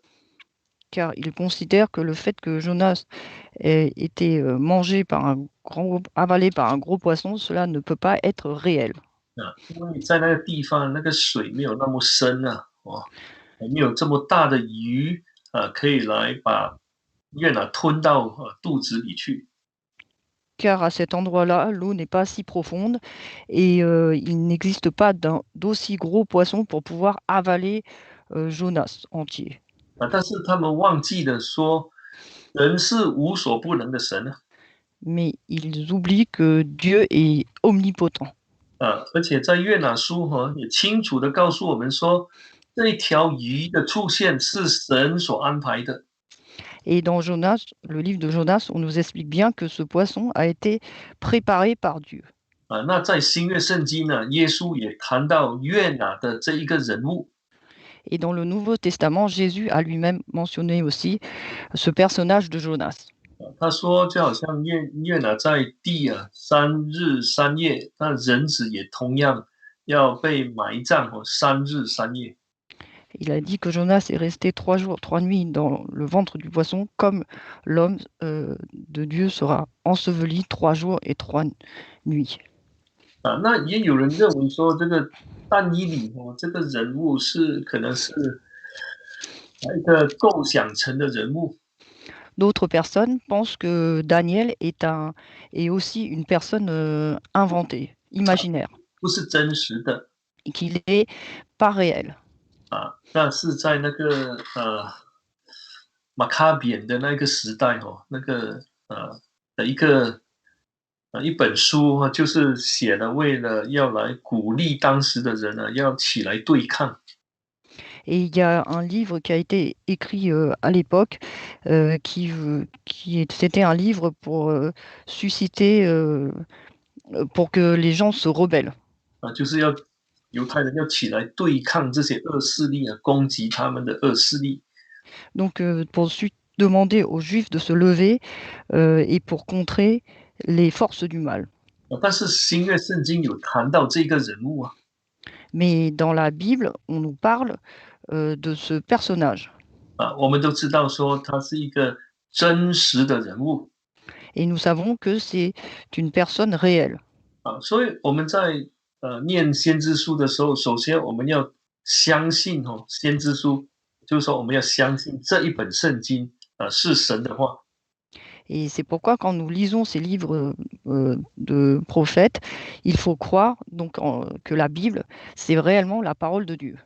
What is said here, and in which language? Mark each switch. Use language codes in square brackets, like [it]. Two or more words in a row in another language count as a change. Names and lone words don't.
[fr] Car ils considèrent que le fait que Jonas ait été avalé par un gros poisson, cela ne peut pas être réel. [zh] 因为在那个地方那个水没有那么深没有这么大的鱼可以来把约拿吞到肚子里去 [fr] Car à cet endroit-là, l'eau n'est pas si profonde et il n'existe pas d'aussi gros poisson pour pouvoir avaler Jonas entier. [zh] 但是他们忘记了说，人是无所不能的神 [fr] Mais ils oublient que Dieu est omnipotent. [zh] 而且在约拿书也清楚的告诉我们说，这一条鱼的出现是神所安排的 [fr] Et dans Jonas, le livre de Jonas, on nous explique bien que ce poisson a été préparé par Dieu. [zh] 那在新约圣经呢，耶稣也谈到约拿的这一个人物 [fr] Et dans le Nouveau Testament, Jésus a lui-même mentionné aussi ce personnage de Jonas. [zh] 他说，就好像约拿在地3日3夜，那人子也同样要被埋葬3日3夜。 [fr] Il a dit que Jonas est resté 3 jours, 3 nuits dans le ventre du poisson, comme l'homme de Dieu sera enseveli 3 jours et 3 nuits. [zh] 那也有人认为说，这个但以理这个人物可能是一个构想成的人物。 [fr] D'autres personnes pensent que Daniel est aussi une personne inventée, imaginaire, [zh] 不是真实的 [fr] et qu'il n'est pas réel. [zh] 那是在那个马卡扁的那个时代那个的一本书就是写了为了要来鼓励当时的人要起来对抗。 [fr] Et il y a un livre qui a été écrit à l'époque, c'était un livre pour susciter, pour que les gens se rebellent. [zh] 就是要犹太人要起来对抗这些恶势力攻击他们的恶势力。 [fr] Donc, pour demander aux Juifs de se lever et pour contrer les forces du mal. [zh] 但是新约圣经有谈到这个人物 [fr] Mais dans la Bible, on nous parle de ce personnage. [zh] 我们都知道说他是一个真实的人物 [fr] Et nous savons que c'est une personne réelle. [zh] 所以我们在念先知书的时候，首先我们要相信先知书，就是说我们要相信这一本圣经是神的话。 [fr] Et c'est pourquoi quand nous lisons ces livres de prophètes, il faut croire donc que la Bible, c'est réellement la parole de Dieu.